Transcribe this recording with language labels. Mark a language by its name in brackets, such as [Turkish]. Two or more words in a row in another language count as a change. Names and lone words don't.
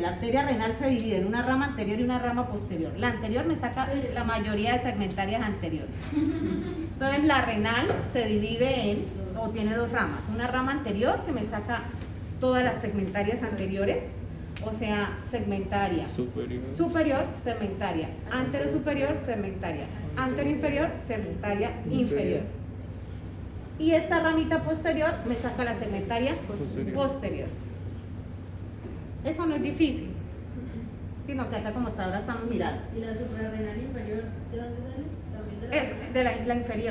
[Spanish] La arteria renal se divide en una rama anterior y una rama posterior. La anterior me saca la mayoría de segmentarias anteriores. Entonces, la renal se divide en, o tiene dos ramas. Una rama anterior que me saca todas las segmentarias anteriores, o sea, segmentaria superior, segmentaria anterosuperior, segmentaria anteroinferior, segmentaria inferior. Y esta ramita posterior me saca la segmentaria posterior. Eso no es difícil, sino que acá como hasta ahora estamos mirando. ¿Y la suprarrenal inferior de dónde sale? ¿También de la Es de la inferior.